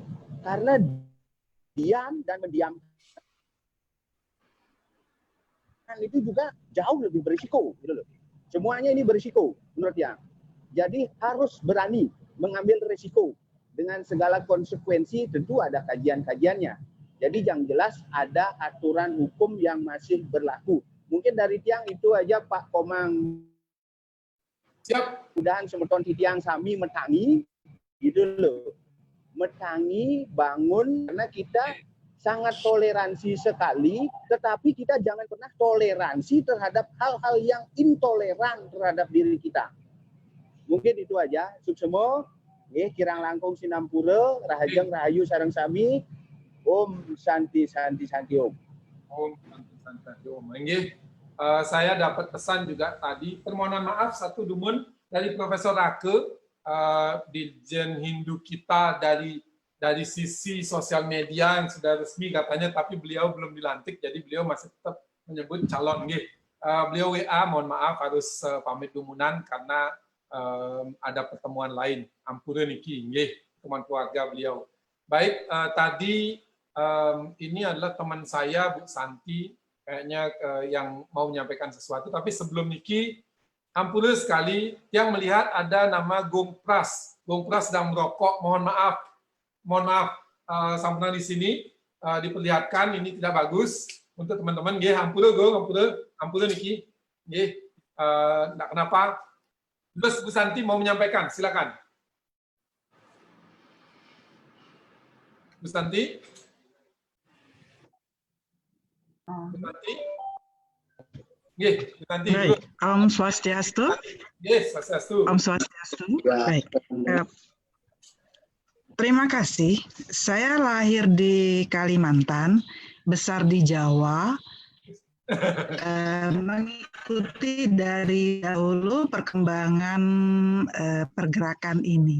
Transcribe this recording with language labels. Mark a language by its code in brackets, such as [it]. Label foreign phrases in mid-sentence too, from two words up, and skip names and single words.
[id] Karena diam dan mendiamkan itu juga jauh lebih berisiko gitu loh. Semuanya ini berisiko menurut yang. Jadi harus berani mengambil risiko dengan segala konsekuensi, tentu ada kajian-kajiannya. Jadi yang jelas ada aturan hukum yang masih berlaku. Mungkin dari tiang itu aja Pak Komang. Siap. [ban] Mudahan semeton tiang sami metangi gitu loh. [id] Metangi, bangun, karena kita sangat toleransi sekali, tetapi kita jangan pernah toleransi terhadap hal-hal yang intoleran terhadap diri kita. Mungkin itu aja. [ban] Suksemo, kirang langkung sinampura, rahajeng rahayu sareng sami, Om Santi Om. Om Santi Om. [id] Saya dapat pesan juga tadi, permohonan maaf satu dumun dari Profesor Rake, Dirjen Hindu kita dari sisi sosial media yang sudah resmi katanya, tapi beliau belum dilantik, jadi beliau masih tetap menyebut calon. Beliau WA, mohon maaf harus pamit dumunan karena ada pertemuan lain. [ban] Ampura niki, nggih, [id] teman keluarga beliau. Baik, tadi ini adalah teman saya, Bu Santi, kayaknya yang mau menyampaikan sesuatu. Tapi sebelum niki, ampura sekali, yang melihat ada nama Gung Pras. Gung Pras sedang merokok, mohon maaf. Mohon maaf, sambutan di sini diperlihatkan, ini tidak bagus untuk teman-teman. [ban] Nggih, ampura Gung, ampura niki. Nggih, [id] enggak kenapa. Terus Bu Santi mau menyampaikan, silakan. Bu Santi? Bu Santi? Nggih, Bu Santi. Baik, Om Swastiastu. Yes, Swastiastu. Om Swastiastu. Baik. Terima kasih. Saya lahir di Kalimantan, besar di Jawa, mengikuti dari dahulu perkembangan pergerakan ini.